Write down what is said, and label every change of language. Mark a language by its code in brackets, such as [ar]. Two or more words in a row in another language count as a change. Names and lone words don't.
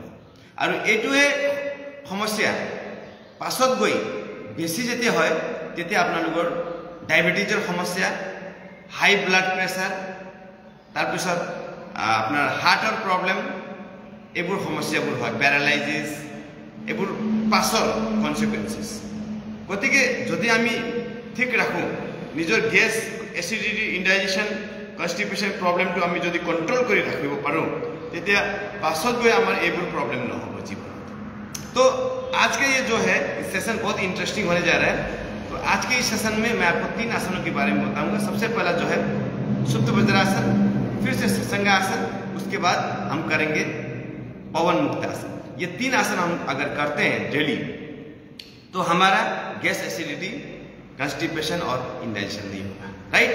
[as] আৰু এইটোৱে সমস্যা পাছত গৈ বেছি যেতিয়া হয়, তেতিয়া আপোনালোকৰ ডায়েবেটিছৰ সমস্যা, [en] high blood pressure, [as] তাৰপিছত আপোনাৰ হাৰ্টৰ প্ৰব্লেম, এইবোৰ সমস্যাবোৰ হয়, পেৰালাইচিছ, এইবোৰ পাছৰ কনচিকুৱেঞ্চেছ। গতিকে যদি আমি ঠিক ৰাখোঁ, নিজৰ গেছ, এচিডিটি, ইনডাইজেশ্যন, কনষ্টিপেশ্যন প্ৰব্লেমটো আমি যদি কণ্ট্ৰল কৰি ৰাখিব পাৰোঁ, তেতিয়া পাছত গৈ আমাৰ এইবোৰ প্ৰব্লেম নহ'ব জীৱনত। [hi] तो आज का ये जो है सेशन बहुत इंटरेस्टिंग होने जा रहा है। तो आज के इस सेशन में मैं आपको 3 आसनों के बारे में बताऊँगा। सबसे पहला जो है सुप्त वज्रासन, फिर से सत्संगासन, उसके बाद हम करेंगे पवन मुक्तासन। ये 3 आसन हम अगर करते हैं डेली, तो हमारा गैस, एसिडिटी, कॉन्स्टिपेशन और इंडाइजेशन नहीं होगा, राइट।